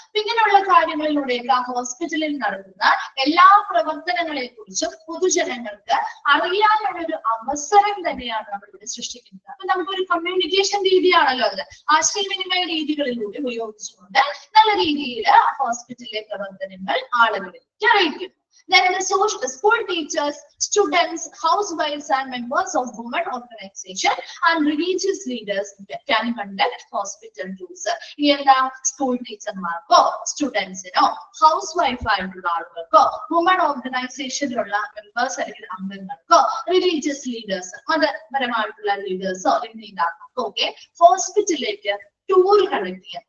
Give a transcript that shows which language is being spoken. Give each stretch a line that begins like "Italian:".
Malayalam: ഇങ്ങനെയുള്ള കാര്യങ്ങളിലൂടെയൊക്കെ ആ ഹോസ്പിറ്റലിൽ നടത്തുന്ന എല്ലാ പ്രവർത്തനങ്ങളെ കുറിച്ചും പൊതുജനങ്ങൾക്ക് അറിയാനുള്ള ഒരു അവസരം തന്നെയാണ് നമ്മളിവിടെ സൃഷ്ടിക്കുന്നത്. അപ്പൊ നമുക്കൊരു കമ്മ്യൂണിക്കേഷൻ രീതിയാണല്ലോ അത്. ആശയവിനിമയ രീതികളിലൂടെ ഉപയോഗിച്ചുകൊണ്ട് നല്ല രീതിയിൽ ഹോസ്പിറ്റലിലെ പ്രവർത്തനങ്ങൾ ആളുകളിൽ അറിയിക്കും.
English: Then the school teachers, students, housewives and members of women organization and religious leaders can conduct hospital tours.
Malayalam: ഇതെന്താ സ്കൂൾ ടീച്ചർമാർക്കോ സ്റ്റുഡൻസിനോ ഹൗസ് വൈഫ് ആയിട്ടുള്ള ആളുകൾക്കോ വുമൺ ഓർഗനൈസേഷനിലുള്ള മെമ്പേഴ്സ് അല്ലെങ്കിൽ അംഗങ്ങൾക്കോ റിലീജിയസ് ലീഡേഴ്സ് മതപരമായിട്ടുള്ള ലീഡേഴ്സോ അല്ലെങ്കിൽ നേതാക്കൾക്കോ ഒക്കെ ഹോസ്പിറ്റലിലേക്ക് ടൂർ കണ്ടക്ട് ചെയ്യാം.